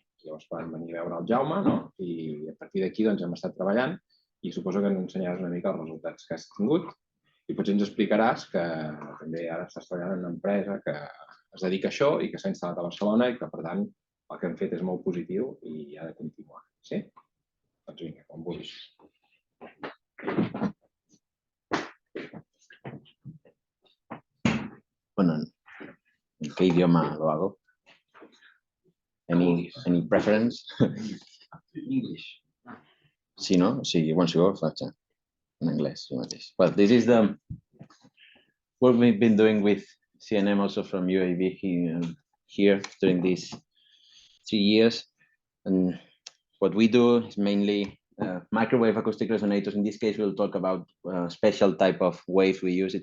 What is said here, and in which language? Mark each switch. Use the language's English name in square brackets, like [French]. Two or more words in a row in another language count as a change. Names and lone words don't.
[Catalan] Llavors van venir a veure el Jaume, no? I a partir d'aquí doncs, hem estat treballant i suposo que ens ensenyaràs una mica els resultats que has tingut i potser ens explicaràs que també ara estàs treballant en una empresa que es dedica a això i que s'ha instal·lat a Barcelona i que, per tant, el que hem fet és molt positiu i ha de continuar. Sí? Doncs vinga, com vulguis. [Spanish] Bueno, ¿en qué idioma lo hago? [English] Any preference? English. [Catalan] Sí, no? Sí, bueno, si vols, faig en anglès. [English] Well, this is the work we've been doing with CNM also from UAB here during these 3 years. And what we do is mainly microwave acoustic resonators. In this case, we'll talk about a special type of waves we use.